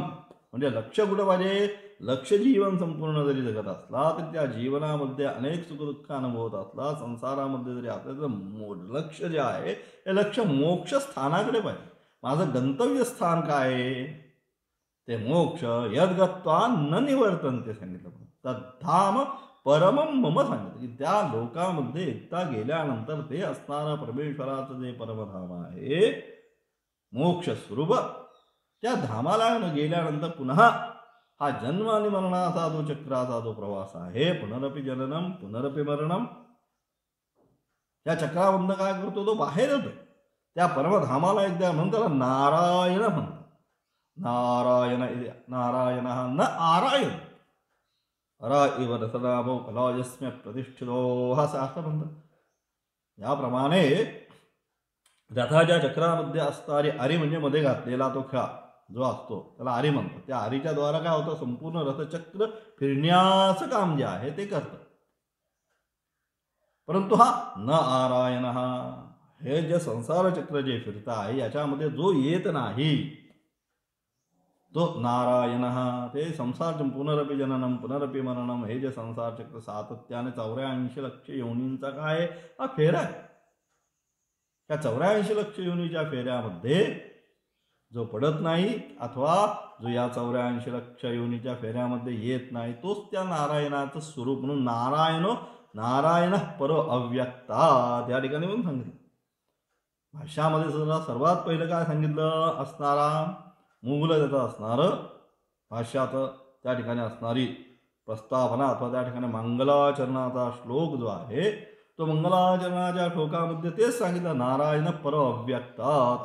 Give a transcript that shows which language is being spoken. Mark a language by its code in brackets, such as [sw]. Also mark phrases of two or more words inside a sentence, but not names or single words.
[mr] म्हणजे लक्ष कुठं पाहिजे, लक्ष जीवन संपूर्ण जरी जगत असला तरी त्या जीवनामध्ये अनेक सुखदुःख अनुभवत असला, संसारामध्ये जरी असलं तर लक्ष जे आहे हे लक्ष मोक्ष स्थानाकडे पाहिजे. माझं गंतव्य स्थान काय आहे, ते मोक्ष. [sa] यद्गत्वा न निवर्तन्ते [mr] सांगितलं, [sa] तद्धाम परमम मम [mr] सांगितलं, की त्या लोकामध्ये एकदा गेल्यानंतर ते असणारं परमेश्वराचं जे परमधाम आहे मोक्ष स्वरूप, त्या धामाला गेल्यानंतर पुन्हा हा जन्म आणि मरणाचा जो चक्राचा जो प्रवास आहे, [sa] पुनरपि जननम पुनरपि मरणम, [mr] त्या चक्रामधनं काय करतो तो बाहेर येतो. त्या परमधामाला एकदा म्हणतात नारायण म्हणतात. [sa] नारायण नारायण न आरायण अरा इव रसनामो फलायस्म्य प्रतिष्ठितो, [mr] हा शास्त्र म्हणतात. याप्रमाणे रथाच्या चक्रामध्ये असणारी आरी म्हणजे मध्ये घातलेला तो खा जो असतो त्याला आरी म्हणतात. त्या आरीच्या द्वारा काय होतं, संपूर्ण रथचक्र फिरण्याचं काम जे आहे ते करतं. परंतु हा न आरायण, हे जे संसार चक्र जे फिरत आहे याच्यामध्ये जो येत नाही तो नारायण. ते संसार [sa] पुनरपि जननम पुनरपि मरणम, [mr] हे जे संसार चक्र सातत्याने 84 लक्ष योनींचा काय हा फेरा आहे. त्या 84 लक्ष योनीच्या फेऱ्यामध्ये जो पडत नाही, अथवा जो या 84 लक्ष योनीच्या फेऱ्यामध्ये येत नाही, तोच त्या नारायणाचं स्वरूप. म्हणून [sa] नारायण परो अव्यक्ता [mr] त्या ठिकाणी म्हणून सांगितलं. भाष्यामध्ये सुद्धा सर्वात पहिलं काय सांगितलं, असणारा मूल त्याचं असणारं भाष्यात त्या ठिकाणी असणारी प्रस्तावना, अथवा त्या ठिकाणी मंगलाचरणाचा श्लोक जो आहे तो मंगलाचरणाच्या श्लोकामध्ये तेच सांगितलं, [sa] नारायण पर अव्यक्तात.